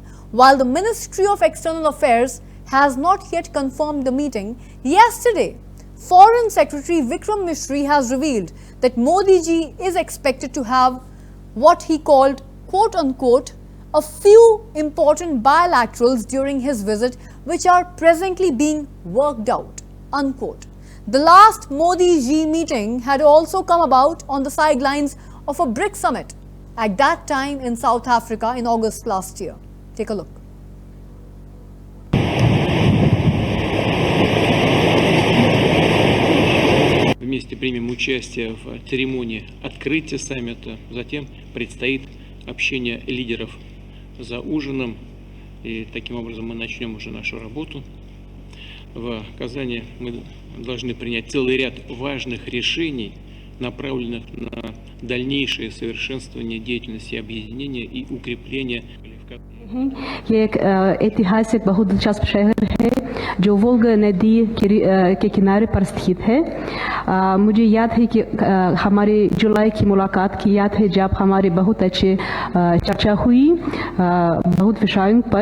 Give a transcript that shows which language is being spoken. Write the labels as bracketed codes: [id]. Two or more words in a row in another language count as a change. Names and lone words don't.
[en] While the Ministry of External Affairs has not yet confirmed the meeting, yesterday, Foreign Secretary Vikram Misri has revealed that Modi ji is expected to have what he called, quote-unquote, a few important bilaterals during his visit which are presently being worked out, unquote. The last Modi-Xi meeting had also come about on the sidelines of a BRICS summit, at that time in South Africa in August last year. Take a look. [ru] Вместе примем участие в церемонии открытия саммита. Затем предстоит общение лидеров за ужином. И таким образом мы начнем уже нашу работу. В Казани мы должны принять целый ряд важных решений направленных на дальнейшее совершенствование деятельности объединения и укрепление квалификации. [hi] ये एक ऐतिहासिक बहुत दिलचस्प शहर है जो वोल्गा नदी के किनारे पर स्थित है। मुझे याद है कि हमारे जुलाई की मुलाकात की याद है जब हमारी बहुत अच्छी चर्चा हुई बहुत विषयों पर।